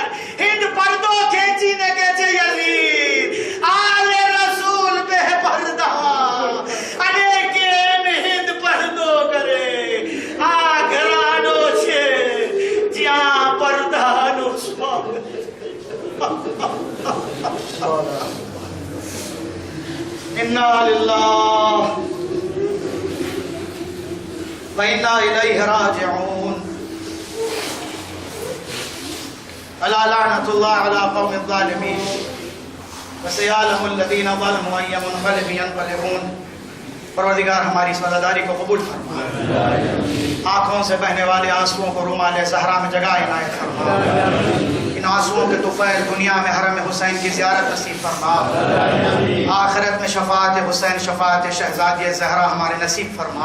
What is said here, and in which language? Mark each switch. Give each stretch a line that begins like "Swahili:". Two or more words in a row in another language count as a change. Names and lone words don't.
Gujarati: હિંદ પડદો ખેંચીને કહે છે યઝીદ આલે રસૂલ બેપરદા. અને કેમ હિંદ પડદો કરે? આ ઘરાનો છે જ્યાં પડદાનું સ્વાગત.
Arabic: إنا لله وإنا إليه راجعون. ألا لعنة الله على القوم الظالمين وسيعلم الذين ظلموا أي منقلب ينقلبون.
Urdu: پروردگار ہماری اس وضع داری کو قبول فرما۔ آنکھوں سے بہنے والے آنسوؤں کو رومال زہرا میں جگہ عنایت فرما. ان آنسوؤں کے طفیل دنیا میں حرم حسین کی زیارت نصیب فرما. آخرت میں شفاعت حسین، شفاعت شہزادی زہرا ہمارے نصیب فرما.